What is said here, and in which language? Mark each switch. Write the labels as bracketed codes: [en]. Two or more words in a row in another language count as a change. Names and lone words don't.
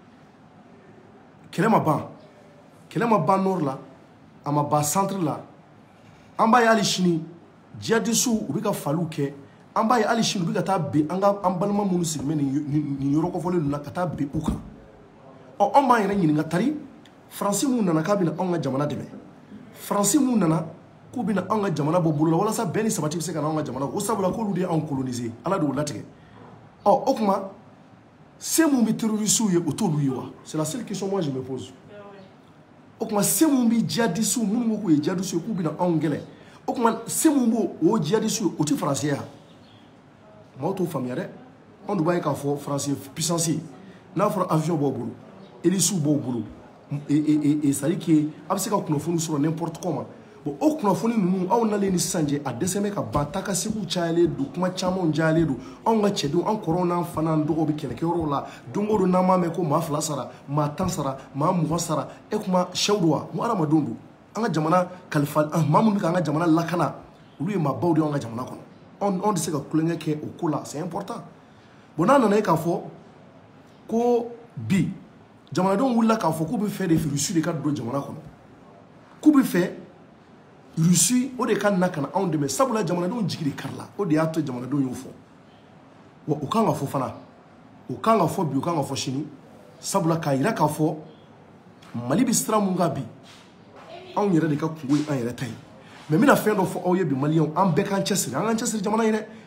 [bm] kɛlɛ ma ban nord la a ma ban centre la an b'a ye hali sini djihadistes u bɛ ka faliw kɛ an b'a ye hali sini u bɛ ka taa bin an balima minnu sigilen nin yɔrɔ kɔfɔlen ninnu na ka taa bin u kan an b'an yɛrɛ ɲininka tari faransi mun nana k'a bɛna anw ka jamana dɛmɛ faransi mun nana k'u bɛna anw ka jamana bɔ bolo la walasa bɛn ni sabati bɛ se ka na anw ka jamana o sabula k'olu de y'anw coloniser ala de y'o latigɛ o kuma se mun bɛ terroristes ye o t'olu ye wa [fr] c'est la seule question moi je me pose [bm] o kuma se mun bɛ djihadistes minnu ko k'u ye djihadistes ye k'u bɛna anw kɛlɛ o kuma se mun b'o o djihadistes ye o tɛ faransi ye wa maaw t'o faamuya dɛ anw de b'a ye k'a fɔ faransi ye puissance ye n'a fɔra avion b'aw bolo hélices b'aw bolo [fr] c'est-à-dire que [bm] a bɛ se ka kunnafoni sɔrɔ [fr] n'importe comment [bm] bon o kunnafoni ninnu aw nalen ni sisan cɛ a dɛsɛ bɛ ka ban taa ka segiw cayalen don kuma camanw cayalen don anw ka cɛdenw an kɔrɔw n'an fa n'an dɔgɔw bɛ kɛlɛkɛyɔrɔw la don o don n'an m'a mɛn ko maa 2 sara maa 10 sara maa 20 sara e kuma sɛw don wa n ko hadamadenw don an ka jamana kalifa maa minnu bɛ k'an ka jamana lakana olu ye maa baw de y'an ka jamana kɔnɔ anw tɛ se ka kulonkɛ kɛ o ko la [fr] c'est important [bm] bon n'a nana ye k'a fɔ ko bi jamanadenw wulila k'a fɔ k'u bɛ fɛ de Russie de ka don jamana kɔnɔ k'u bɛ fɛ Russie o de ka na ka na anw dɛmɛ sabula jamanadenw jigi de karila o de y'a to jamanadenw y'o fɔ wa o kan ka fɔ fana o kan ka fɔ bi o kan ka fɔ sini sabula k'a yira k'a fɔ Mali bɛ sira mun kan bi anw yɛrɛ de ka kungo ye an yɛrɛ ta ye mais n bɛna fɛn dɔ fɔ aw ye bi maliyɛnw an bɛɛ k'an cɛsiri an k'an cɛsiri jamana ye dɛ